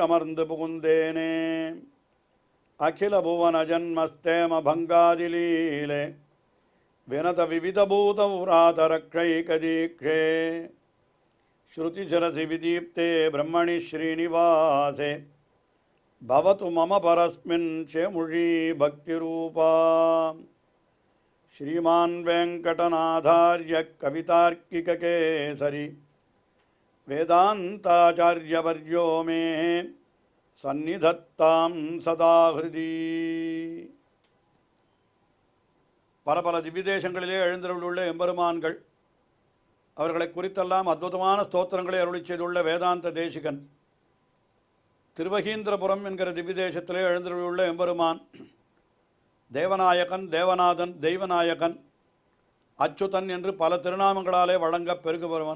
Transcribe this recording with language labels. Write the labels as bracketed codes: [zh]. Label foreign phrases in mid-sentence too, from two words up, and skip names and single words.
[ta] அமர்ந்து புகுந்தேனே [sa] अखिल भुवन जन्मस्थेम भङ्गादिलीले विनत विविधभूत व्रातरक्षैकदीक्षे श्रुतिशिरसि विदीप्ते ब्रह्मणि श्रीनिवासे भवतु मम परस्मिन् शेमुषी भक्तिरूपा श्रीमान वेंकटनाथार्य कवितार्किककेसरी वेदांताचार्यवर्यो मे सन्निधत्तां सदा हृदि [ta] பல பல திவ்யதேசங்களிலே எழுந்தருளுள்ள எம்பெருமான்கள் அவர்களை குறித்தெல்லாம் அற்புதமான ஸ்தோத்திரங்களை அருளி செய்துள்ள வேதாந்த தேசிகன் திருவகீந்திரபுரம் என்கிற திவ்யதேசத்திலே எழுந்தருளுள்ள எம்பெருமான் தேவநாயகன், தேவநாதன், தெய்வநாயகன், அச்சுதன் என்று பல திருநாமங்களாலே வழங்க பெருகுபவன்.